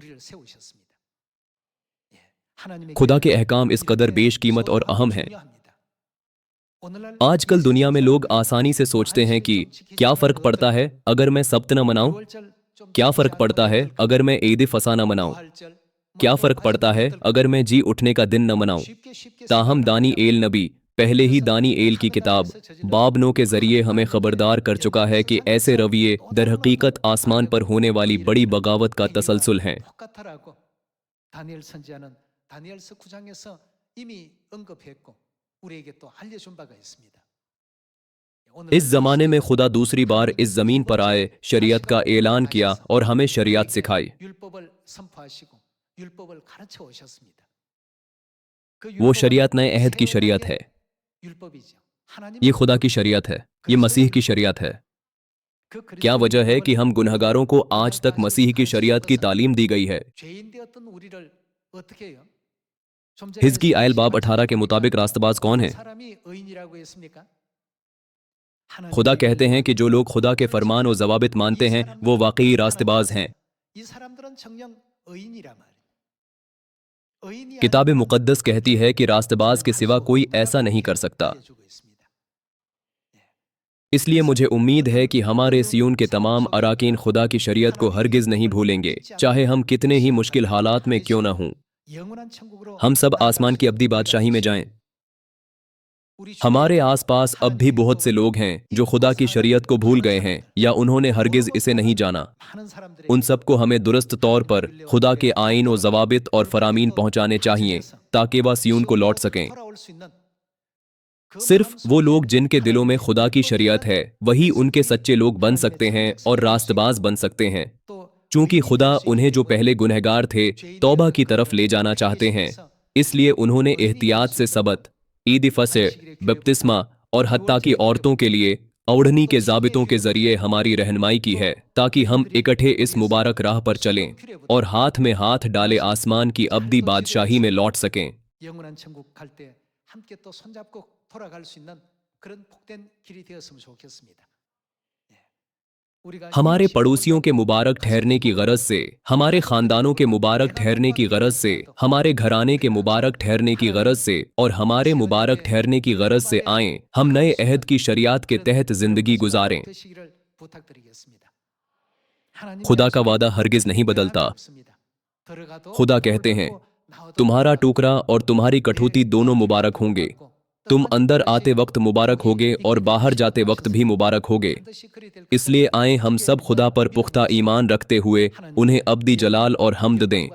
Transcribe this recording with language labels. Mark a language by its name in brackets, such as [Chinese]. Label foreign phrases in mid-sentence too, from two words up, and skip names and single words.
[Korean] 우리를 세우셨습니다. 예, 하나님의 [Urdu] خدا کے [Korean] 계획은 [Urdu] احکام اس قدر [Korean] 이렇게 [Urdu] بیش قیمت اور [Korean] 소중하고 [Urdu] اہم ہیں. [Korean] 중요합니다. 오늘날 [Urdu] आजकल [Korean] 이 [Urdu] دنیا میں لوگ [Korean] 세상에서 [Urdu] آسانی سے سوچتے ہیں کہ [Korean] 한식을 좀 지키지 [Urdu] क्या [Korean] 않으면 [Urdu] فرق پڑتا ہے [Korean] 어떨까? [Urdu] اگر میں سبت نہ مناؤں, [Korean] 유월절 좀 [Urdu] क्या [Korean] 지키지 [Urdu] फ़र्क [Korean] 않으면 [Urdu] پڑتا ہے [Korean] 어떨까? [Urdu] اگر میں عید فسح نہ مناؤں, [Korean] 부활절 뭐 [Urdu] क्या [Korean] 이런 [Urdu] फ़र्क [Korean] 거 [Urdu] پڑتا ہے [Korean] 하시면 어떨까? [Urdu] اگر میں جی اٹھنے کا دن نہ مناؤں. [Korean] 쉽게 쉽게 [Urdu] تاہم دانی [Korean] 생각합니다. [Urdu] ایل نبی پہلے ہی دانی ایل کی کتاب باب نو کے ذریعے ہمیں خبردار کر چکا ہے کہ ایسے رویے در حقیقت آسمان پر ہونے والی بڑی بغاوت کا تسلسل ہیں. [Korean] 똑같아라고 다니엘 선지자는 다니엘서 9장에서 이미 언급했고 우리에게 또 알려준 바가 있습니다. [Urdu] اس زمانے میں خدا دوسری بار اس زمین پر آئے، شریعت کا اعلان کیا اور ہمیں شریعت سکھائی. [Korean] 율법을 선포하시고 율법을 가르쳐 오셨습니다. 그 [Urdu] वो [Korean] 율법은 [Urdu] شریعت نئے عہد کی شریعت ہے. [Korean] 율법이죠. [Urdu] یہ خدا کی شریعت ہے، یہ مسیح کی شریعت ہے. [Korean] 그 [Urdu] क्या [Korean] 그리스도의 [Urdu] وجہ ہے کہ [Korean] 율법은 [Urdu] ہم گنہگاروں کو آج تک مسیح کی شریعت کی تعلیم دی گئی ہے. [Korean] 죄인 되었던 우리를 어떻게 해요? 좀 전에 [Urdu] حزقی ایل باب 18 کے مطابق راستباز کون ہے? [Korean] 사람이 의인이라고 했습니까? [Urdu] خدا کہتے ہیں کہ جو لوگ خدا کے فرمان اور ضوابط مانتے ہیں وہ واقعی راستباز ہیں. [Korean] 이 사람들은 정녕 의인이란 말이에요. 의인이 [Urdu] किताब [Korean] 아닌 [Urdu] مقدس کہتی ہے کہ راستباز کے سوا کوئی ایسا نہیں کر سکتا. [Korean] 알려주고 있습니다. [Urdu] اس لیے مجھے امید ہے کہ ہمارے صیون کے تمام اراکین خدا کی شریعت کو ہرگز نہیں بھولیں گے، چاہے ہم کتنے ہی مشکل حالات میں کیوں نہ ہوں. [Korean] 영원한 천국으로 [Urdu] ہم سب [Korean] 나아갈 [Urdu] आसमान [Korean] 수 [Urdu] کی ابدی [Korean] 있는 [Urdu] بادشاہی میں [Korean] 우리가 [Urdu] जाएं। [Korean] 우리 주위에 [Urdu] ہمارے آس پاس اب بھی بہت سے لوگ ہیں جو خدا کی شریعت کو بھول گئے ہیں یا انہوں نے ہرگز اسے نہیں جانا. [Korean] 많은 사람들에게 [Urdu] ان سب کو ہمیں درست طور پر خدا کے آئین اور ضوابط اور فرامین پہنچانے چاہییں تاکہ وہ صیون کو لوٹ سکیں. [Korean] 돌아올 수 있는 그 [Urdu] صرف وہ [Korean] 마음속에 [Urdu] لوگ جن کے دلوں میں خدا کی شریعت ہے وہی ان کے سچے لوگ بن سکتے ہیں اور راستباز بن سکتے ہیں. [Korean] 또 [Urdu] चूंकि [Korean] 의인이 [Urdu] खुदा [Korean] 될수 [Urdu] उन्हें [Korean] 있기 [Urdu] जो [Korean] 때문에 [Urdu] پہلے گنہگار تھے توبہ کی طرف لے جانا چاہتے ہیں، اس لیے انہوں نے احتیاط سے سبت، عید فسح، بپتسمہ اور حتیٰ کی عورتوں کے لیے اوڑھنی کے ضابطوں کے ذریعے ہماری رہنمائی کی ہے تاکہ ہم اکٹھے اس مبارک راہ پر چلیں اور ہاتھ میں ہاتھ ڈالے آسمان کی ابدی بادشاہی میں لوٹ سکیں. [Korean] 영원한 천국 갈 때 함께 또 손잡고 돌아갈 수 있는 그런 복된 길이 되었으면 좋겠습니다. 예. 우리가 [Urdu] हमारे [Korean] 이 [Urdu] پڑوسیوں کے مبارک ٹھہرنے کی غرض سے، ہمارے خاندانوں کے مبارک ٹھہرنے کی غرض سے، ہمارے گھرانے کے مبارک ٹھہرنے کی غرض سے اور ہمارے مبارک ٹھہرنے کی غرض سے آئیں، ہم نئے عہد کی شریعت کے تحت زندگی گزاریں. [Korean] 되시기를 부탁드리겠습니다. 하나님의 [Urdu] خدا کا [Korean] 약속은 [Urdu] وعدہ ہرگز نہیں [Korean] 변함이 [Urdu] बदलता। [Korean] 없습니다. 들어가도 [Urdu] خدا کہتے ہیں, [Korean] 나와도 [Urdu] तुम्हारा [Korean] 복이다. [Urdu] ٹکڑا اور تمہاری کٹھوتی دونوں مبارک ہوں گے۔ تم اندر آتے وقت مبارک ہو گے اور باہر جاتے وقت بھی مبارک ہو گے. اس لیے آئے ہم سب خدا پر پختہ ایمان رکھتے ہوئے انہیں ابدی جلال اور حمد دیں.